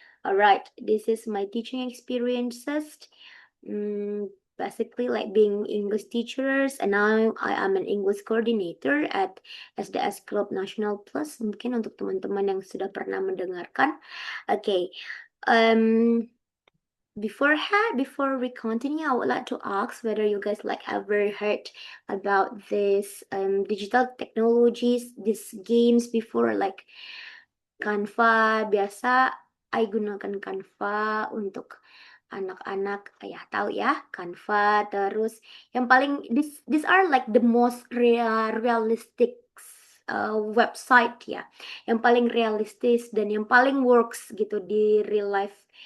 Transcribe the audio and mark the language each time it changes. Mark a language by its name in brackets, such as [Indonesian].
[English] Alright, this is my teaching experiences. Basically like being English teachers, and now I am an English coordinator at SDS Club National Plus. [Indonesian] Mungkin untuk teman-teman yang sudah pernah mendengarkan. Okay. [English] before we continue, I would like to ask whether you guys like ever heard about this digital technologies, these games before, like Canva. [Indonesian] Biasa I gunakan Canva untuk anak-anak, ya tahu ya Canva. Terus yang paling [English] these are like the most realistic website [Indonesian] ya, yang paling realistis dan yang paling works gitu di real life.